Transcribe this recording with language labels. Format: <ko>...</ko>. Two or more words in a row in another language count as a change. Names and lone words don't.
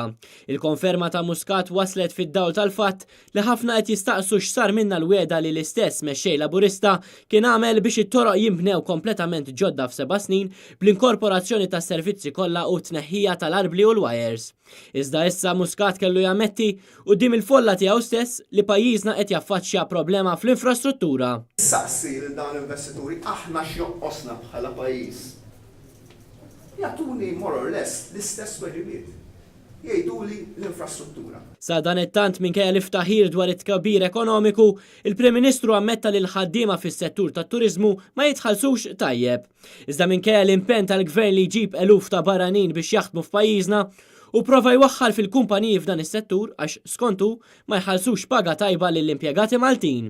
<mt>Il-konferma ta' Muscat waslet fid-dawl tal-fatt li ħafna qed jistaqsu x'sar minna l-wieda li l-istess mexxej Laburista kien għamel biex it-toroq jinbnew kompletament ġodda f'7 snin bl-inkorporazzjoni tas servizzi kollha u tneħħija tal-arbli u l-wires. Iżda issa Muscat kellu jammetti quddiem il-folla tiegħu stess li pajjiżna qed jaffaċċja problema fl-infrastruttura. Saqsi lil dawn l-investituri aħna x'joqqosna bħala pajjiż. Jagħtuni</mt> <en>more or less</en> <mt>l-istess weġibiet. Jgħiduli l-infrastruttura. Sa dan it-tant minkejja l-iftaħir dwar it-tkabbir ekonomiku, il-Prim Ministru ammetta li l-ħaddiema fis-settur tat-turiżmu ma jitħallsux tajjeb. Iżda minkejja l-impenn tal-Gvern li jġib eluf ta' barranin biex jaħdmu f'pajjiżna u prova jwaħħal fil-kumpaniji f'dan is-settur għax skontu ma jħallsux paga tajba lill-impjegati Maltin.</mt>